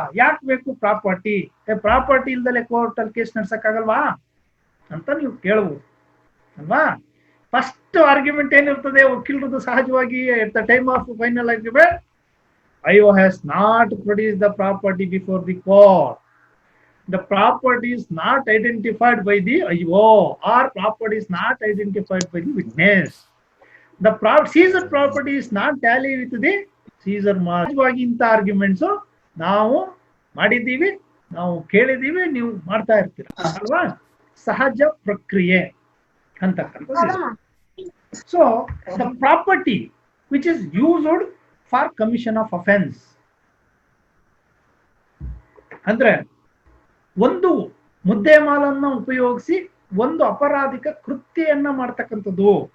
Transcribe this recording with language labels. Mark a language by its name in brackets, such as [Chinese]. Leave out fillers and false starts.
[Kannada] ಯಾಕೆ ಬೇಕು property? Property ಇಲ್ದಲೆ court ಅಲ್ಲಿ ಕೇಸ್ ನಡ್ಸಕ್ಕಾಗಲ್ವಾ ಅಂತ ನೀವು ಕೇಳಬಹುದು ಅಲ್ವಾ? [English] first argument [Kannada] ಏನಿರ್ತದೆ ವಕೀಲರದ್ದು ಸಹಜವಾಗಿ, [English] At the time of final argument, IO has not produced the property before the court. The property is not identified by the IO, or property is not identified by the witness. The seized property is not tally with the seizure mark. [Kannada] ಇಂಥ arguments ನಾವು ಮಾಡಿದ್ದೀವಿ, ನಾವು ಕೇಳಿದ್ದೀವಿ, ನೀವು ಮಾಡ್ತಾ ಇರ್ತೀರ ಅಲ್ವಾ. ಸಹಜ ಪ್ರಕ್ರಿಯೆ ಅಂತಕ್ಕಂಥದ್ದು. [English] so the property which is used for commission of offence [Kannada] ಅಂದ್ರೆ ಒಂದು ಮುದ್ದೆಮಾಲನ್ನ ಉಪಯೋಗಿಸಿ ಒಂದು ಅಪರಾಧಿಕ ಕೃತ್ಯೆಯನ್ನ ಮಾಡ್ತಕ್ಕಂಥದ್ದು.